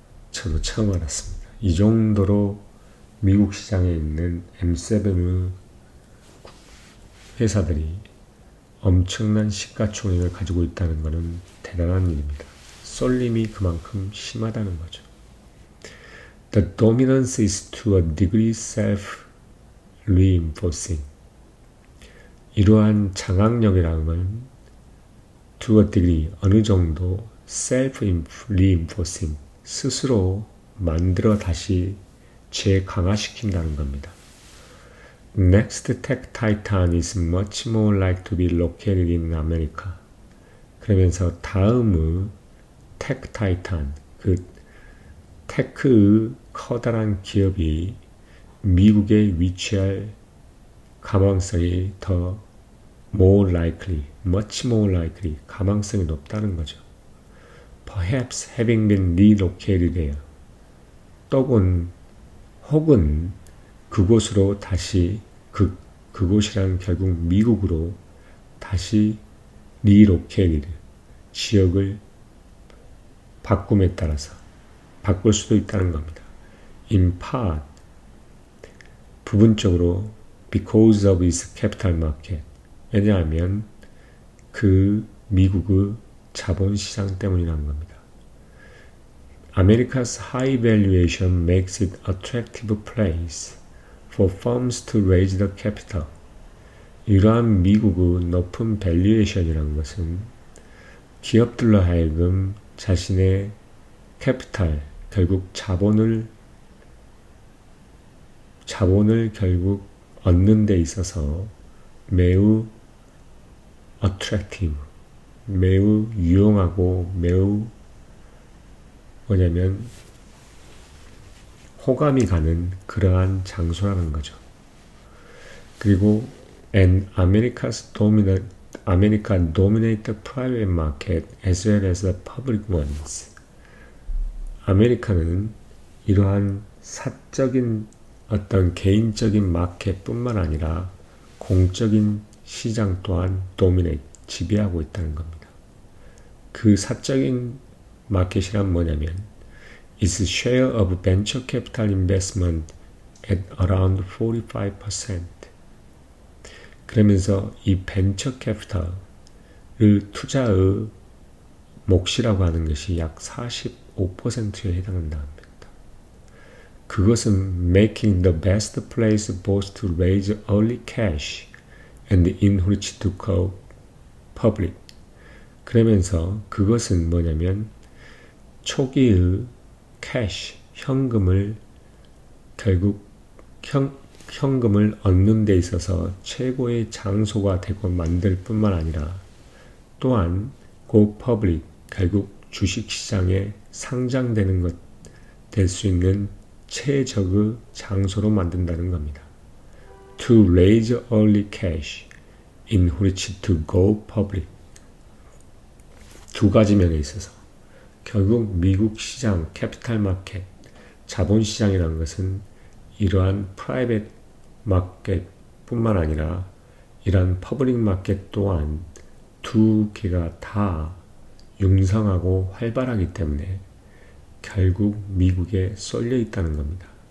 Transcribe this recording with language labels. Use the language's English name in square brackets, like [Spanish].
[Korean] 저도 처음 알았습니다. 이 정도로 미국 시장에 있는 M7의 회사들이 엄청난 시가총액을 가지고 있다는 것은 대단한 일입니다. 쏠림이 그만큼 심하다는 거죠. [English] The dominance is to a degree self-reinforcing. [Korean] 이러한 장악력이라는 건 [English] to a degree, [Korean] 어느 정도 [English] self-reinforcing, [Korean] 스스로 만들어 다시 재강화시킨다는 겁니다. [English] Next tech titan is much more like to be located in America. [Korean] 그러면서 다음의 tech titan, 그 테크의 커다란 기업이 미국에 위치할 가망성이 더 [English] more likely, much more likely, [Korean] 가망성이 높다는 거죠. [English] Perhaps having been relocated there. [Korean] 혹은 그곳으로 다시 그곳이란 결국 미국으로 다시 relocated, 지역을 바꿈에 따라서 바꿀 수도 있다는 겁니다. [English] In part, [Korean] 부분적으로 [English] because of its capital market. [Korean] 왜냐하면 그 미국의 자본시장 때문이라는 겁니다. [English] America's high valuation makes it attractive place for firms to raise the capital. [Korean] 이러한 미국의 높은 밸류에이션이라는 것은 기업들로 하여금 자신의 캐피탈, 결국 자본을 결국 얻는 데 있어서 매우 attractive, 매우 유용하고 매우 뭐냐면 호감이 가는 그러한 장소라는 거죠. 그리고 [English] America dominate the private market as well as the public ones. [Korean] 아메리카는 이러한 사적인 어떤 개인적인 마켓뿐만 아니라 공적인 시장 또한 지배하고 있다는 겁니다. 그 사적인 마켓이란 뭐냐면 [English] its share of venture capital investment at around 45%. [Korean] 그러면서 이 벤처 캐피탈을 투자의 몫이라고 하는 것이 약 45%에 해당한다 합니다. 그것은 [English] making the best place both to raise early cash and in which to go public. [Korean] 그러면서 그것은 뭐냐면 초기의 캐시, 현금을 결국 현금을 얻는 데 있어서 최고의 장소가 되고 만들 뿐만 아니라 또한 [English] go public, [Korean] 결국 주식시장에 상장되는 것 될 수 있는 최적의 장소로 만든다는 겁니다. [English] To raise early cash in which to go public. [Korean] 두 가지 면에 있어서 결국 미국 시장, 캐피탈 마켓, 자본시장이라는 것은 이러한 프라이빗 마켓 뿐만 아니라 이러한 퍼블릭 마켓 또한 두 개가 다 융성하고 활발하기 때문에 결국 미국에 쏠려 있다는 겁니다.